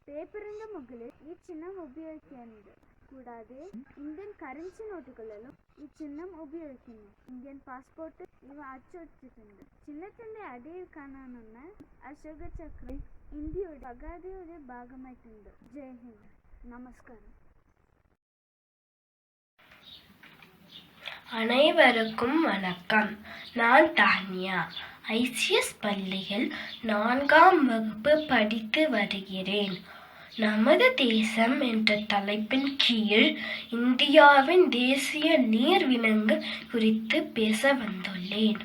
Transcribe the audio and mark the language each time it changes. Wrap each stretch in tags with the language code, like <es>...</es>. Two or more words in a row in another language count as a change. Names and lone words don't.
<ml>പേപ്പറിന്റെ മുകളിൽ ഈ ചിഹ്നം ഉപയോഗിക്കാറുണ്ട്. കൂടാതെ ഇന്ത്യൻ കറൻസി നോട്ടുകളിലും ഈ ചിഹ്നം ഉപയോഗിക്കുന്നു. ഇന്ത്യൻ പാസ്പോർട്ട് ഇവ അച്ചടിച്ചിട്ടുണ്ട്. ചിഹ്നത്തിന്റെ അടിയിൽ കാണാവുന്ന അശോക ചക്രം ഇന്ത്യയുടെ പതാകയുടെ ഭാഗമായിട്ടുണ്ട്.</ml> <hi>जय हिन्द.</hi> <ml>നമസ്കാരം.</ml> <ta>அனைவருக்கும் வணக்கம். நான் தானியா. ஐசிஎஸ் பள்ளியில் 4ஆம் வகுப்பு படித்து வருகிறேன். நமது தேசம் என்ற தலைப்பின் கீழ் இந்தியாவின் தேசிய நீர்விலங்கு குறித்து பேச வந்துள்ளேன்.</ta>